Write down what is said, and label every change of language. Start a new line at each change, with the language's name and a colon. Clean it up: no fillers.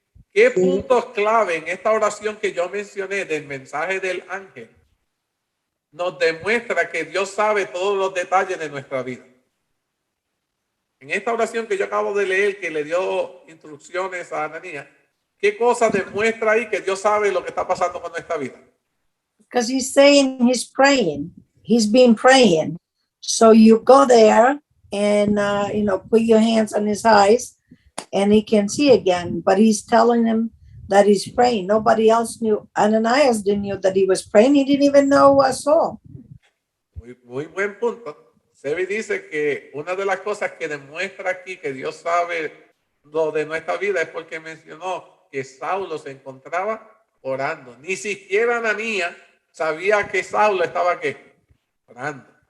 Spanish: ¿Qué puntos clave en esta oración que yo mencioné del mensaje del ángel nos demuestra que Dios sabe todos los detalles de nuestra vida? En esta oración que yo acabo de leer, que le dio instrucciones a Ananías, ¿qué cosa demuestra ahí que Dios sabe lo que está pasando con nuestra vida?
English: Because he's saying he's praying. He's been praying. So you go there and, put your hands on his eyes and he can see again. But he's telling him that he's praying. Nobody else knew. Ananias didn't know that he was praying. He didn't even know Saul.
Spanish: Muy buen punto. Sebi dice que una de las cosas que demuestra aquí que Dios sabe lo de nuestra vida es porque mencionó que Saulo se encontraba orando. Ni siquiera Ananías sabía que Saulo estaba ¿qué? Orando.